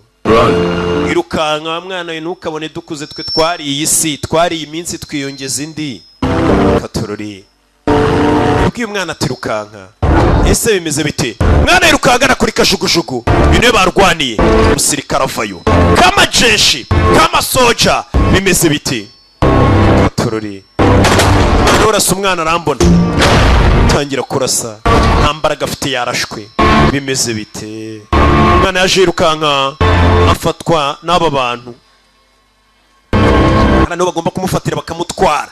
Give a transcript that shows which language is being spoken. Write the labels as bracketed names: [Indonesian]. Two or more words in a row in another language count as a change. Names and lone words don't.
[Kinyarwanda] Irukanka mwana we ntukabone dukuze twe twari iyi si, twari iyi minsi twiyongeza indi. Katurori. Ubwiye umwana ati rukanka. Ese bimeze bite? Mwana irukangana kuri kajugujugu. Bine barwaniye. Umusirikare avayo. [Swahili] Kama jeshi, kama soja. [Kinyarwanda] Bimeze bite? Katurori. Urasa umwana arambona. Tangira kurasa. Ntambaraga afite yarashwe. Bimeze bite? Mwana yaje irukanka afatwa n'aba bantu. Hano bagomba kumufatira bakamutwara.